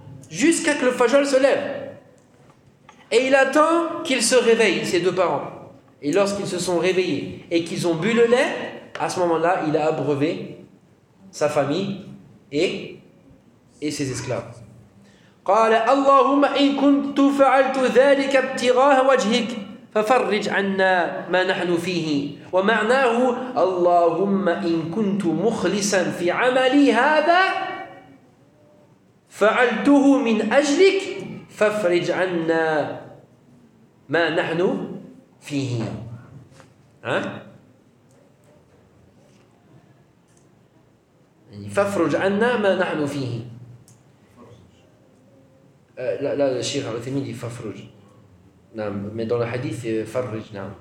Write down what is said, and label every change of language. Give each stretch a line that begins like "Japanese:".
French: Jusqu'à ce que le fajr se lève. Et il attend qu'ils se réveillent, ses deux parents. Et lorsqu'ils se sont réveillés et qu'ils ont bu le lait, à ce moment-là, il a abreuvé sa famille et ses esclaves.
Arabic: قال اللهم إن كنت فعلت ذلك ابتغاء وجهك ففرج عنا ما نحن فيه ومعناه اللهم إن كنت مخلصا في عملي هذا فعلته من أجلك ففرج عنا ما نحن فيه ففرج عنا ما نحن فيه.
French: Là, le Cheikh Al-Othaymin dit Fafruj. Non, mais dans le hadith, c'est Farruj.